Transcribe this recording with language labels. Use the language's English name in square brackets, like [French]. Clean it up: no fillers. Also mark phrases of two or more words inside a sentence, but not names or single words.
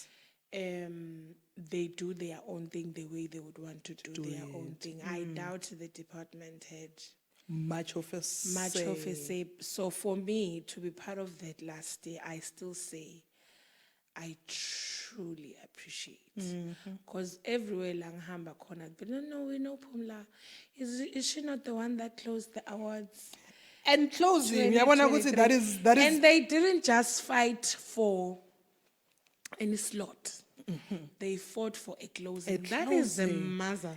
[English] They do their own thing the way they would want to do their own thing. I doubt the department had Much of a say. So for me to be part of that last day, I still say I truly appreciate. Because everywhere lang [Zulu] hamba khona, [English] but no, we know Phumla. Is she not the one that closed the awards? And closing, that is And they didn't just fight for any slot. They fought for a closing. That is a mother.